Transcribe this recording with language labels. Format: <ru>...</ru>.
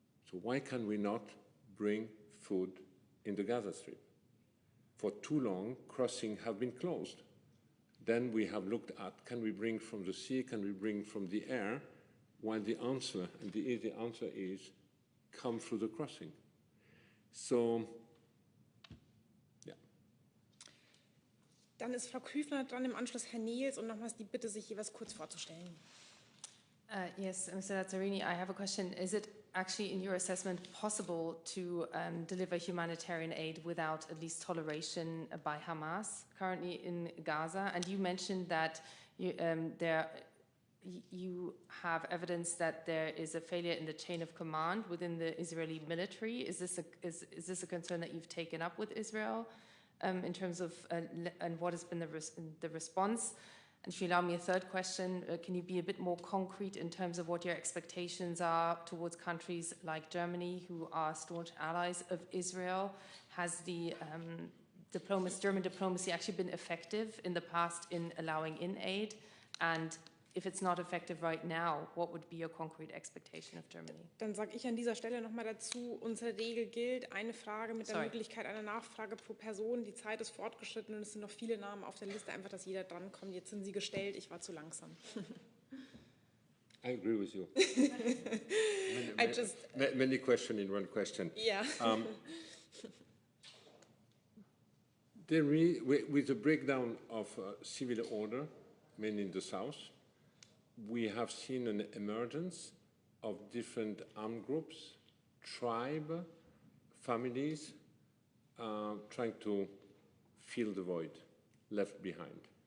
<en>So why can we not bring food in the Gaza Strip? For too long, crossings have been closed. Then we have looked at, can we bring from the sea, can we bring from the air? While the answer, and the easy answer is, come through the crossing. So, yeah.</en> <de>Dann ist Frau Küfner dran, im Anschluss Herr Nils und nochmals die Bitte, sich jeweils kurz vorzustellen.</de> <en>Yes, Mr. Lazzarini, I have a question. Is it actually, in your assessment, possible to deliver humanitarian aid without at least toleration by Hamas currently in Gaza? And you mentioned that you have evidence that there is a failure in the chain of command within the Israeli military. Is this a concern that you've taken up with Israel in terms of, and what has been the response? And if you allow me a third question, can you be a bit more concrete in terms of what your expectations are towards countries like Germany, who are staunch allies of Israel? Has the German diplomacy actually been effective in the past in allowing in aid? And if it's not effective right now, what would be your concrete expectation of Germany?</en> <de>Dann sage ich an dieser Stelle nochmal dazu, unsere Regel gilt, eine Frage mit der Möglichkeit einer Nachfrage pro Person. Die Zeit ist fortgeschritten und es sind noch viele Namen auf der Liste, einfach, dass jeder drankommt. Jetzt sind sie gestellt, ich war zu langsam.</de> <en>I agree with you. Many questions in one question. Yeah. With the breakdown of civil order, mainly in the south, we have seen an emergence of different armed groups, tribe, families, trying to fill the void left behind.</en>